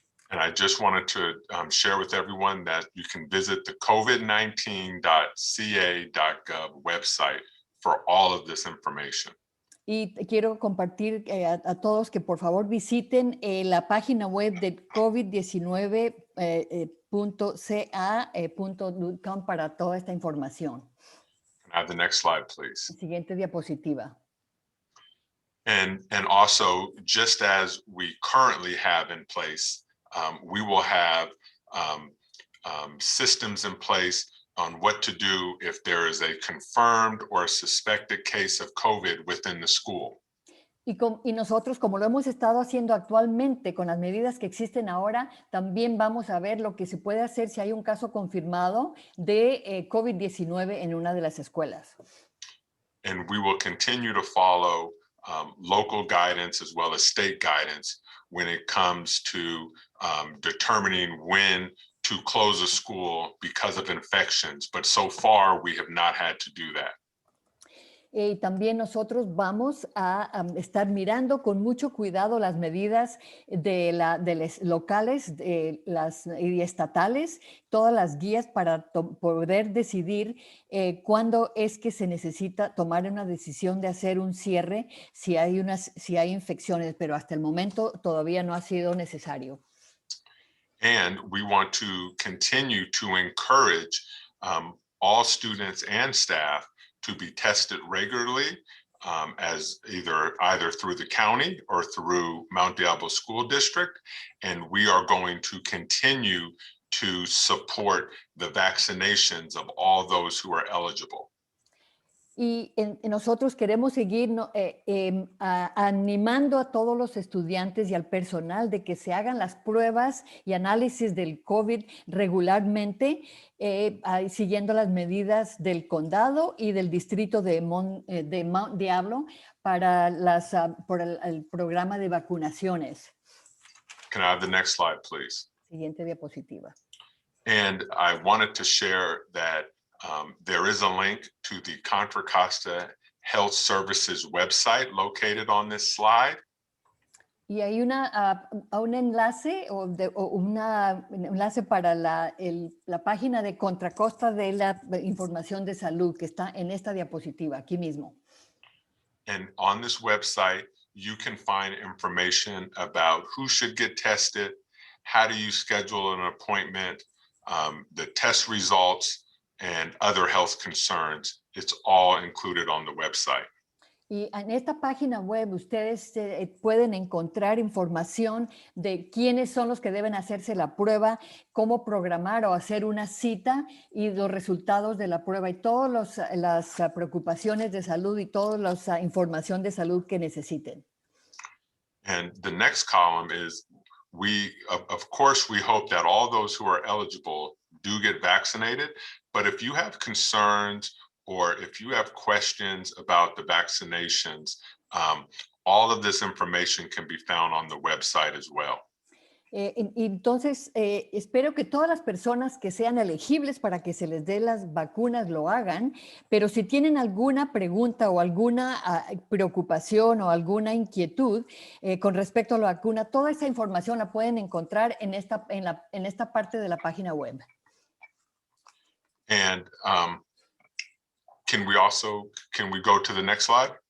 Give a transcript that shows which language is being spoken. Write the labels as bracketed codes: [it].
[en] And I just wanted to share with everyone that you can visit the covid19.ca.gov website for all of this information. [es] Y quiero compartir a todos que por favor visiten la página web de covid19.ca.com para toda esta información. [en] Can I have the next slide, please? [es] Siguiente diapositiva. [en] And also, just as we currently have in place, we will have systems in place on what to do if there is a confirmed or suspected case of COVID within the school. [es] Y nosotros, como lo hemos estado haciendo actualmente con las medidas que existen ahora, también vamos a ver lo que se puede hacer si hay un caso confirmado de COVID-19 en una de las escuelas. [en] And we will continue to follow local guidance as well as state guidance when it comes to determining when to close a school because of infections, but so far we have not had to do that. [es] Y también nosotros vamos a estar mirando con mucho cuidado las medidas de las locales y estatales, todas las guías para poder decidir cuándo es que se necesita tomar una decisión de hacer un cierre si hay infecciones, pero hasta el momento todavía no ha sido necesario. [en] And we want to continue to encourage all students and staff to be tested regularly as either through the county or through Mount Diablo School District. And we are going to continue to support the vaccinations of all those who are eligible. [es] Y nosotros queremos seguir animando a todos los estudiantes y al personal de que se hagan las pruebas y análisis del COVID regularmente, siguiendo las medidas del condado y del distrito de Mount Diablo para por el programa de vacunaciones. [en] Can I have the next slide, please? [es] Siguiente diapositiva. [en] And I wanted to share that there is a link to the Contra Costa Health Services website located on this slide. [es] Y hay un enlace un enlace para la página de Contra Costa de la información de salud que está en esta diapositiva, aquí mismo. [en] And on this website, you can find information about who should get tested, how do you schedule an appointment, the test results, and other health concerns. It's all included on the website. [es] Y en esta página web ustedes pueden encontrar información de quiénes son los que deben hacerse la prueba, cómo programar o hacer una cita y los resultados de la prueba y todas las preocupaciones de salud y toda la información de salud que necesiten. [en] And the next column is of course, we hope that all those who are eligible do get vaccinated. But if you have concerns or if you have questions about the vaccinations, all of this information can be found on the website as well. [es] Entonces, espero que todas las personas que sean elegibles para que se les dé las vacunas lo hagan, pero si tienen alguna pregunta o alguna preocupación o alguna inquietud con respecto a la vacuna, toda esa información la pueden encontrar en esta parte de la página web. [en] And can we go to the next slide?